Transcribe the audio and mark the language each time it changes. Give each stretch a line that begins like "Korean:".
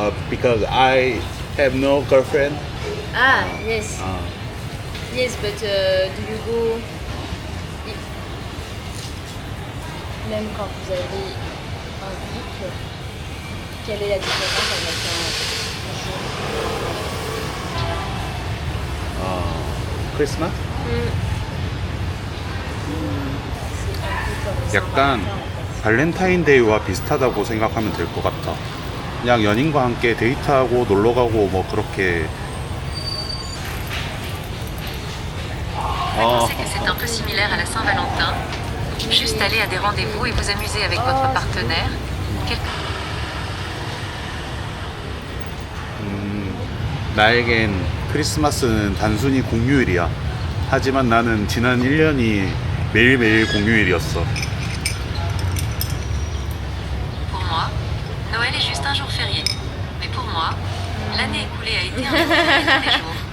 English: Because I have no girlfriend. Ah, yes. Yes, but do you go
French: même quand vous avez un couple, quelle est la différence avec un
English: Christmas?
French: c'est un peu comme
Korean: 약간
French: Saint-Valentin, en fait.
Korean: 발렌타인데이와 비슷하다고 생각하면 될 것 같아. 그냥 연인과 함께 데이트하고 놀러 가고 뭐 그렇게.
French: Pensez que c'est un peu similaire à la Saint-Valentin. Juste aller à des rendez-vous et vous amuser avec votre partenaire.
Korean: 나에겐 크리스마스는 단순히 공휴일이야. 하지만 나는 지난 1년이 매일매일 공휴일이었어.
French: Pour moi, Noël est juste un jour férié. Mais pour moi, l'année écoulée a été un jour férié tous les jours.